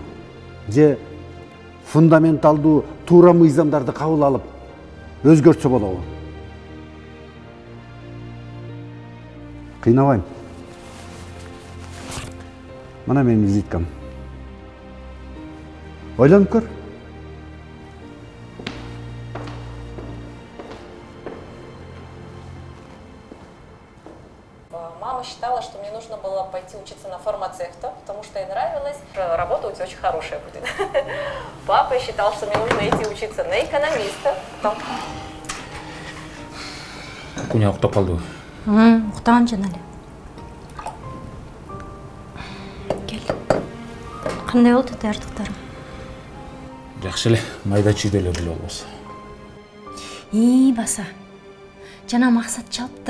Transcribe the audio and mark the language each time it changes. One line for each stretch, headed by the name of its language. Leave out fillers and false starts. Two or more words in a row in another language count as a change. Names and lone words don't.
Kyrgyz: Же фундаменталдуу туура мыйзамдарды кабыл алып өзгөртсө болобу? Кыйнабайм. Мына менин визиткам. Ойлонуп көр.
Russian: Мама считала, что мне нужно было пойти учиться на фармацевта, потому что ей нравилось. Работа у тебя очень хорошая будет. Папа считал, что мне нужно идти учиться на экономиста.
Kyrgyz: Куня уктап калдыбы? Уктаган жана эле. Кел. Кандай болду тартыктарың? Жакшы эле, майда чүйдөлөр эле болбосо. Баса. Жана Максат чалыптыр.